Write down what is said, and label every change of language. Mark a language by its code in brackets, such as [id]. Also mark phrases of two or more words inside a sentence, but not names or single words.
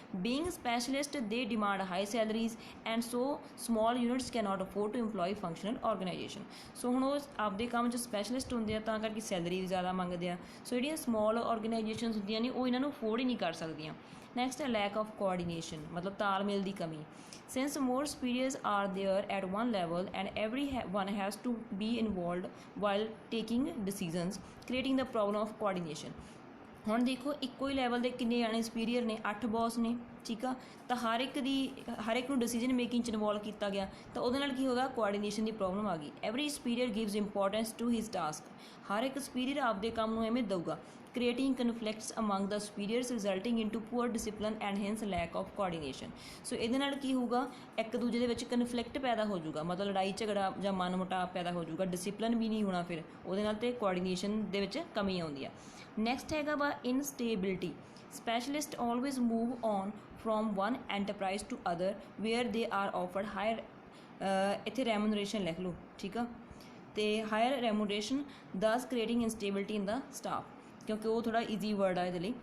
[en] being specialists they demand high salaries and so small units cannot afford to employ functional organisation. [pa] ਸੋ ਹੁਣ ਉਹ ਆਪਦੇ ਕੰਮ 'ਚ ਸਪੈਸ਼ਲਿਸਟ ਹੁੰਦੇ ਆ ਤਾਂ ਕਰਕੇ ਸੈਲਰੀ ਵੀ ਜ਼ਿਆਦਾ ਮੰਗਦੇ ਆ। ਸੋ ਜਿਹੜੀਆਂ [en] small organisations [pa] ਹੁੰਦੀਆਂ ਨੇ ਉਹ ਇਹਨਾਂ ਨੂੰ ਅਫੋਰਡ ਹੀ ਨਹੀਂ ਕਰ ਸਕਦੀਆਂ। ਨੈਕਸਟ ਹੈ [en] lack of coordination, [pa] ਮਤਲਬ ਤਾਲਮੇਲ ਦੀ ਕਮੀ। [en] Since more superiors are there at one level and everyone has to be involved while taking decisions, creating the problem of coordination। [pa] ਹੁਣ ਦੇਖੋ ਇੱਕੋ ਹੀ ਲੈਵਲ ਦੇ ਕਿੰਨੇ ਜਾਣੇ ਸੁਪੀਰੀਅਰ ਨੇ, 8 ਬੌਸ ਨੇ, ਠੀਕ ਆ, ਤਾਂ ਹਰ ਇੱਕ ਨੂੰ [en] decision making [pa] 'ਚ ਇਨਵੋਲਵ ਕੀਤਾ ਗਿਆ, ਤਾਂ ਉਹਦੇ ਨਾਲ ਕੀ ਹੋਗਾ, ਕੋਆਰਡੀਨੇਸ਼ਨ ਦੀ ਪ੍ਰੋਬਲਮ ਆ ਗਈ। [en] every superior gives importance to his task. [pa] ਹਰ ਇੱਕ ਸੁਪੀਰੀਅਰ ਆਪਦੇ ਕੰਮ ਨੂੰ ਐਵੇਂ ਦਊਗਾ। [en] creating conflicts among the superiors resulting into poor discipline and hence lack of coordination। [pa] ਸੋ ਇਹਦੇ ਨਾਲ ਕੀ ਹੋਊਗਾ, ਇੱਕ ਦੂਜੇ ਦੇ ਵਿੱਚ ਕਨਫਲਿਕਟ ਪੈਦਾ ਹੋ ਜਾਊਗਾ, ਮਤਲਬ ਲੜਾਈ ਝਗੜਾ ਜਾਂ ਮਨ ਮੁਟਾਵ ਪੈਦਾ ਹੋ ਜਾਊਗਾ, ਡਿਸਿਪਲਿਨ ਵੀ ਨਹੀਂ ਹੋਣਾ ਫਿਰ ਉਹਦੇ ਨਾਲ, ਤੇ ਕੋਆਰਡੀਨੇਸ਼ਨ ਦੇ ਵਿੱਚ ਕਮੀ ਆਉਂਦੀ ਆ। ਨੈਕਸਟ ਹੈਗਾ ਵਾ ਇਨਸਟੇਬਿਲਿਟੀ। [en] specialists always move on from one enterprise to other where they are offered higher, [pa] ਇੱਥੇ ਰੈਮੂਨਰੇਸ਼ਨ ਲਿਖ ਲਓ, ਠੀਕ ਆ, ਤੇ [en] higher remuneration thus creating instability in the staff, [pa] ਕਿਉਂਕਿ ਉਹ ਥੋੜ੍ਹਾ ਈਜ਼ੀ ਵਰਡ ਆ ਇਹਦੇ ਲਈ।